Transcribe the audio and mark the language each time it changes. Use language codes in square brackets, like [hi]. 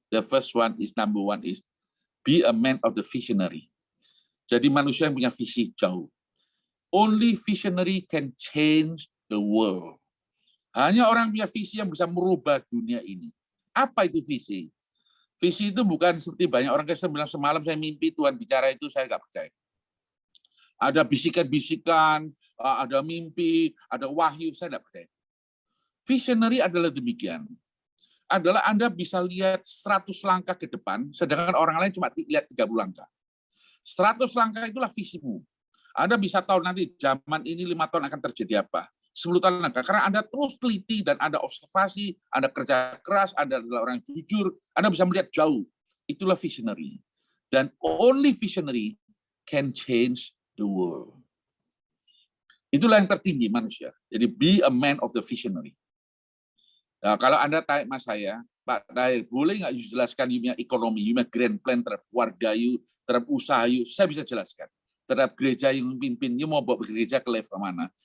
[en] The first one is number one is be a man of the visionary. [id] Jadi manusia yang punya visi jauh. [en] Only visionary can change the world. [id] Hanya orang punya visi yang bisa merubah dunia ini. Apa itu visi? Visi itu bukan seperti banyak orang Kristen bilang semalam saya mimpi Tuhan bicara itu, saya nggak percaya. Ada bisikan-bisikan, ada mimpi, ada wahyu, saya nggak percaya. Visionary adalah demikian. Adalah Anda bisa lihat 100 langkah ke depan, sedangkan orang lain cuma lihat 30 langkah. 100 langkah itulah visimu. Anda bisa tahu nanti zaman ini 5 tahun akan terjadi apa. 10 tahun langkah. Karena Anda terus teliti dan Anda observasi, Anda kerja keras, Anda adalah orang yang jujur, Anda bisa melihat jauh. Itulah visionary. [en] Dan only visionary can change the world. [id] Itulah yang tertinggi manusia. Jadi [en] be a man of the visionary. [id] Nah, kalau Anda tanya mas saya, Pak Tahir, boleh nggak jelaskan you punya ekonomi, you punya grand plan terhadap keluarga you, terhadap usaha you? Saya bisa jelaskan. Terhadap gereja yang pimpin, you mau bawa gereja ke level mana?